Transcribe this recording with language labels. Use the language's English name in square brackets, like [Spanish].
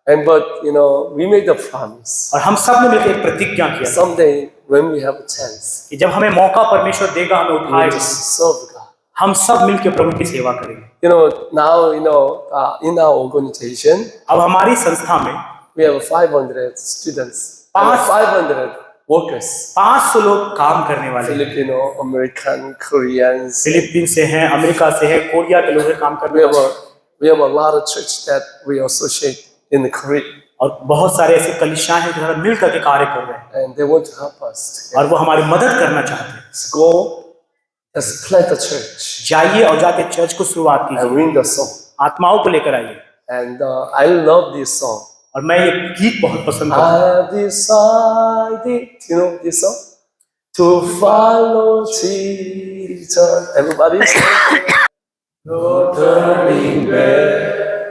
[English] But, you know, we made a promise. [Hindi] और हम सब ने मिलकर एक प्रतिज्ञा किया [English] Someday, when we have a chance, [Hindi] कि जब हमें मौका परमेश्वर देगा, हमें [English] we will [Hindi] उठाएगा, [English] just serve God. [Hindi] हम सब मिलकर प्रभु की सेवा करेंगे। [English] You know, now, in our organization, [Hindi] अब हमारी संस्था में [English] we have 500 students, Pass. 500 workers, [Hindi] 500 लोग काम करने वाले हैं। [English] Filipino, American, Koreans. [Hindi] फिलीपीन से हैं, अमेरिका से है, कोरिया के लोग हैं काम करने वाले। [English] We have a lot of church that we associate in Korea, [Hindi] और बहुत सारे ऐसे कलीसियां हैं जो मिलकर के कार्य कर रहे हैं [English] and they want to help us. [Hindi] और वो हमारी मदद करना चाहते हैं। [English] Let's go, let's plant a church [Hindi] जाइए और जाके चर्च को शुरुआत कीजिए, [English] and win the song. [Hindi] आत्माओं को लेकर आइए। [English] And I love this song. [Hindi] और मैं ये गीत बहुत पसंद करता [English] I have decided, you know this song? To follow Jesus. Everybody say, no turning back.